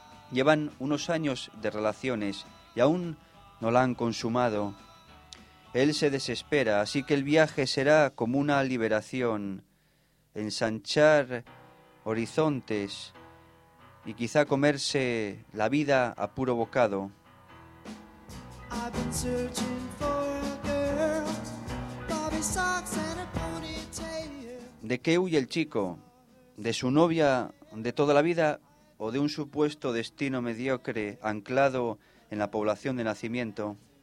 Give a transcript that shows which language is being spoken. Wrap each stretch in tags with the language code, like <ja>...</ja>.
<es>Llevan unos años de relaciones y aún no la han consumado. Él se desespera, así que el viaje será como una liberación, ensanchar horizontes y quizá comerse la vida a puro bocado.</es> <en>I've been searching for a girl, Bobby Socks and a ponytail.</en> <es>¿De qué huye el chico? ¿De su novia de toda la vida o de un supuesto destino mediocre anclado en la población de nacimiento?</es>